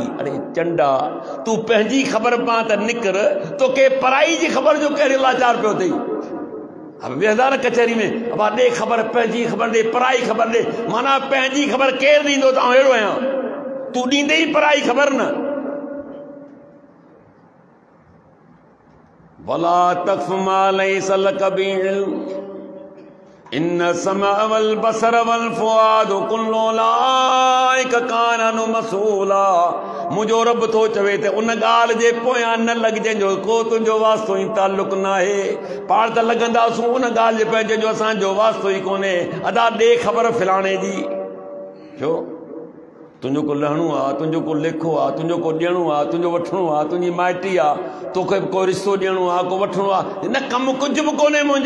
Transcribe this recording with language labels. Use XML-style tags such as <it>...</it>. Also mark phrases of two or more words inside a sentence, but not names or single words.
<sd>अरे चंडा, तूं पंहिंजी ख़बर पां त निकर, तोखे पराई जी ख़बर जो कहिड़े लाचार पियो अथई? अब वेहदार कचहरी में, अब ॾे ख़बर, पंहिंजी ख़बर ॾे, पराई ख़बर ॾे। माना पंहिंजी ख़बर केरु ॾींदो त आउं अहिड़ो आहियां? तूं ॾींदे ई पराई ख़बर न।</sd> <ar>ولا تقف ما ليس لك به علم إن السمع والبصر والفؤاد كل أولئك كان عنه مسؤولا.</ar> <sd>मुंहिंजो रब थो चवे त उन ॻाल्हि जे पोयां न लॻिजे जो को तुंहिंजो वास्तो ई ताल्लुक न आहे। पाण त लॻंदासूं उन ॻाल्हि जे पंहिंजे जो असांजो वास्तो ई कोन्हे। अदा ॾे ख़बर फलाणे जी, छो तुंहिंजो को लहणो आहे, तुंहिंजो को लेखो आहे, तुंहिंजो को ॾियणो आहे, तुंहिंजो वठणो आहे, तुंहिंजी माइटी आहे, तोखे को रिश्तो ॾियणो आहे, को वठणो आहे, न कमु कुझु बि कोन्हे मुंहिंजो।</sd>